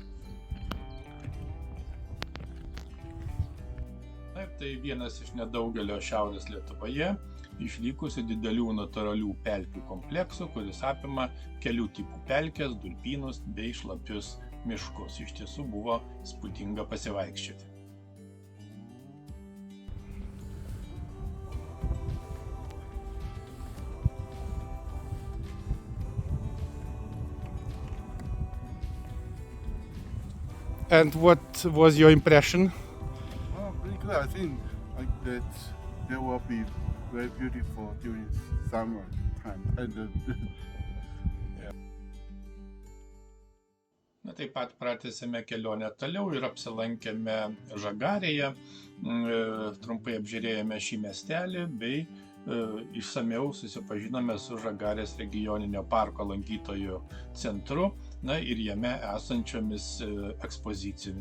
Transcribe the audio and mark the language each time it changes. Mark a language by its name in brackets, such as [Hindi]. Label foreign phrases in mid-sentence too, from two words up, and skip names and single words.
[Lithuanian] Tai vienas iš nedaugelio Šiaurės Lietuvoje išlikusių didelių natūralių pelkių kompleksų, kuris apima kelių tipų pelkes, durpynus bei šlapius miškus. Iš tiesų buvo įspūdinga pasivaikščioti. [English] And what was your impression? I think that they will be very beautiful during summer time. [Lithuanian] Na, taip pat pratęsėme kelionę toliau ir apsilankėme Žagarėje, trumpai apžiūrėjome šį miestelį bei išsamiau susipažinome su Žagarės regioninio parko lankytojų centru, na ir jame esančiomis ekspozicijomis.